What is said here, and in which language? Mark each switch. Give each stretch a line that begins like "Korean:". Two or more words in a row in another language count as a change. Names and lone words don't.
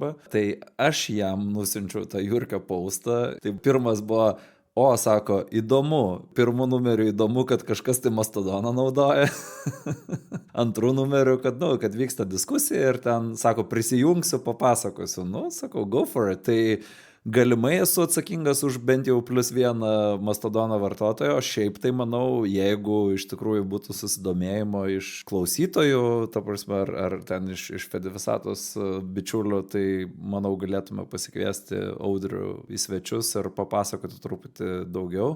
Lithuanian: Tai aš jam nusinčiau tą Jurkio postą, tai pirmas buvo O, sako, įdomu, pirmų numerių įdomu, kad kažkas tai Mastodoną naudoja. Antrų numerių, kad vyksta diskusija ir ten, sako, prisijungsiu, papasakosiu. Sakau,
English: go for it.
Lithuanian: Tai galimai esu atsakingas už bent jau +1 Mastodono vartotojo, o šiaip tai manau, jeigu iš tikrųjų būtų susidomėjimo iš klausytojų, ta prasme, ar ten iš Fedivisatos bičiulių, tai manau galėtume pasikviesti Audrių į svečius ir papasakoti truputį daugiau.